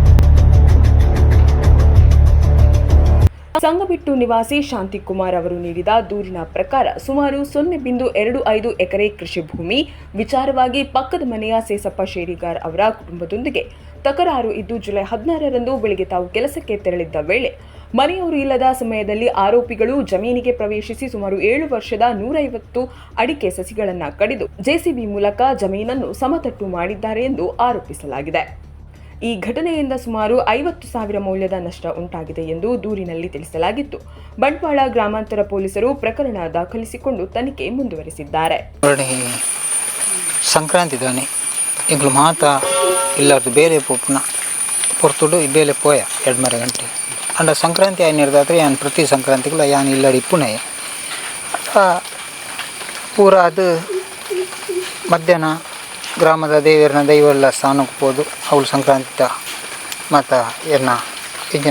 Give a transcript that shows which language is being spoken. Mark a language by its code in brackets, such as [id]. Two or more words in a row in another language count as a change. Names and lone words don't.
[kn] ಸಂಗಬೆಟ್ಟು ನಿವಾಸಿ ಶಾಂತಿಕುಮಾರ್ ಅವರು ನೀಡಿದ ದೂರಿನ ಪ್ರಕಾರ ಸುಮಾರು 0.25 ಎಕರೆ ಕೃಷಿ ಭೂಮಿ ವಿಚಾರವಾಗಿ ಪಕ್ಕದ ಮನೆಯ ಸೇಸಪ್ಪ ಶೇರಿಗಾರ್ ಅವರ ಕುಟುಂಬದೊಂದಿಗೆ ತಕರಾರು ಇದ್ದು ಜುಲೈ 16ರಂದು ಬೆಳಗ್ಗೆ ತಾವು ಕೆಲಸಕ್ಕೆ ತೆರಳಿದ್ದ ವೇಳೆ ಮನೆಯವರು ಇಲ್ಲದ ಸಮಯದಲ್ಲಿ ಆರೋಪಿಗಳು ಜಮೀನಿಗೆ ಪ್ರವೇಶಿಸಿ ಸುಮಾರು 7 ವರ್ಷದ 150 ಅಡಿಕೆ ಸಸಿಗಳನ್ನು ಕಡಿದು ಜೆಸಿಬಿ ಮೂಲಕ ಜಮೀನನ್ನು ಸಮತಟ್ಟು ಮಾಡಿದ್ದಾರೆ ಎಂದು ಆರೋಪಿಸಲಾಗಿದೆ. ಈ ಘಟನೆಯಿಂದ ಸುಮಾರು 50,000 ಮೌಲ್ಯದ ನಷ್ಟ ಉಂಟಾಗಿದೆ ಎಂದು ದೂರಿನಲ್ಲಿ ತಿಳಿಸಲಾಗಿತ್ತು. ಬಂಟ್ವಾಳ ಗ್ರಾಮಾಂತರ ಪೊಲೀಸರು ಪ್ರಕರಣ ದಾಖಲಿಸಿಕೊಂಡು ತನಿಖೆ ಮುಂದುವರೆಸಿದ್ದಾರೆ. [tcy] ಸಂಕ್ರಾಂತಿ ದಾನಿ ಈಗಲೂ ಮಾತಾ ಇಲ್ಲಾರ್ದು ಬೇಲೆ ಪೋಪುನ ಪೊರ್ತುಡು ಬೇಲೆ ಪೋಯ 2-3 ಗಂಟೆ ಅಂಡ ಸಂಕ್ರಾಂತಿ ಆಯ್ನಿರ್ದಾದ್ರೆ ಯಾನ್ ಪ್ರತಿ ಸಂಕ್ರಾಂತಿಗಳು ಯಾನ್ ಇಲ್ಲಾಡಿ ಪುಣೆ [kn] ಪೂರ ಅದು ಮಧ್ಯಾಹ್ನ ಗ್ರಾಮದ ದೇವರನ್ನ ದೈವೆಲ್ಲ ಸ್ನಾನಕ್ಕೆ ಹೋದು ಅವಳು ಸಂಕ್ರಾಂತಿ ಮತ್ತು ಏನ ಈಗಿನ